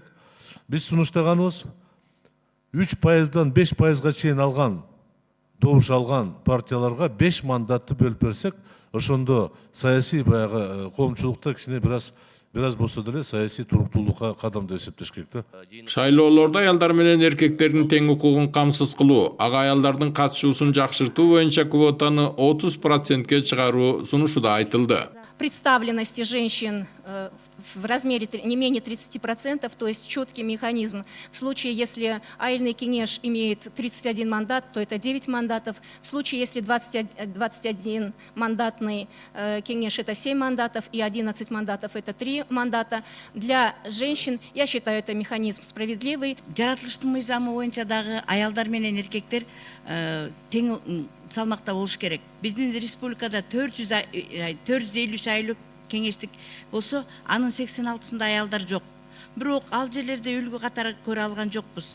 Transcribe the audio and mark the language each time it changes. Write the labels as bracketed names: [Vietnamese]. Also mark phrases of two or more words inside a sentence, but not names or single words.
[Kyrgyz] Биз сунуштаганыбыз 3%дан 5%га чейин алган, добуш алган партияларга 5 мандатты бөлүп берсек, ошондо саясий баягы коомчулукта кичине бираз болсо деле саясий туруктуулукка кадам деп эсептеш керек да. Шайлоолордо аялдар менен эркектердин тең укугун камсыз кылуу, ага аялдардын катышуусун жакшыртуу боюнча квотаны 30%ке чыгаруу сунушуда айтылды. [Russian] Представленности женщин в размере не менее 30%, то есть четкий механизм. В случае, если айыльный кеңеш имеет 31 мандат, то это 9 мандатов. В случае, если 21 мандатный кеңеш, это 7 мандатов, и 11 мандатов, это 3 мандата. Для женщин, я считаю, это механизм справедливый. [Kyrgyz] Жаратылыштын мыйзамы боюнча дагы аялдар менен эркектер тең салмакта болуш керек. Биздин республикада 453 айлык кеңештик болсо, анын 86-сында аялдар жок. Бирок ал жерлерде үлгү катары көрө алган жокпуз.